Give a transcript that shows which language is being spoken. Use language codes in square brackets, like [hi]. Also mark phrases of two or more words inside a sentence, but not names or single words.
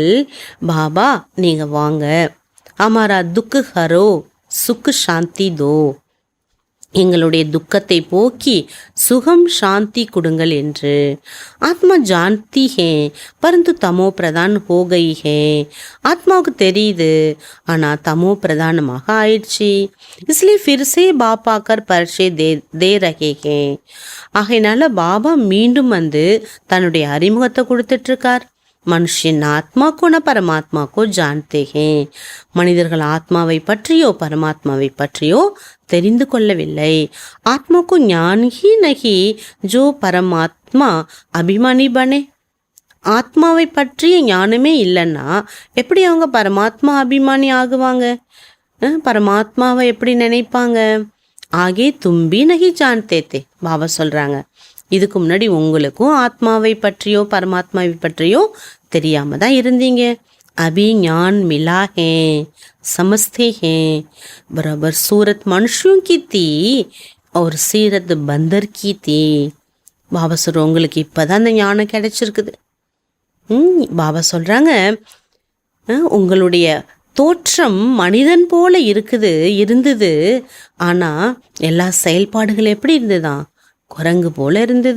[ta] பாபா நீங்க வாங்க, [hi] हमारा दुख हरो सुख शांति दो, [ta] எங்களுடைய துக்கத்தை போக்கி சுகம் சாந்தி கொடுங்கள் என்று. [hi] आत्मा जानती है परन्तु तमो प्रधान हो गई है. [ta] ஆத்மாவுக்கு தெரியுது, ஆனால் தமோ பிரதானமாக ஆயிடுச்சு. [hi] इसलिए फिर से बाप आकर परिचय दे रहे हैं. [ta] ஆகையினால பாபா மீண்டும் வந்து தன்னுடைய அறிமுகத்தை கொடுத்துட்ருக்கார். [hi] मनुष्य आत्मा को न परमात्मा को जानते हैं. [ta] மனிதர்கள் ஆத்மாவை பற்றியோ பரமாத்மாவை பற்றியோ தெரிந்து கொள்ளவில்லை. [hi] आत्मा को ज्ञान ही नहीं जो परमात्मा अभिमानी बने. [ta] ஆத்மாவை பற்றிய ஞானமே இல்லைன்னா எப்படி அவங்க பரமாத்மா அபிமானி ஆகுவாங்க, பரமாத்மாவை எப்படி நினைப்பாங்க. [hi] आगे तुम भी नहीं जानते थे. [ta] பாபா சொல்கிறாங்க, இதுக்கு முன்னாடி உங்களுக்கும் ஆத்மாவை பற்றியோ பரமாத்மாவை பற்றியோ தெரியாம தான் இருந்தீங்க. [hi] अभी ज्ञान मिला है समझते हैं. बराबर सूरत मनुष्यों की थी और सीरत बंदर की थी. [ta] பாபா சொல்ற, உங்களுக்கு இப்போதான் அந்த ஞானம் கிடைச்சிருக்குது. பாபா சொல்கிறாங்க, உங்களுடைய தோற்றம் மனிதன் போல இருந்தது, ஆனால் எல்லா செயல்பாடுகள் எப்படி இருந்ததுதான் குரங்கு போல இருந்தது.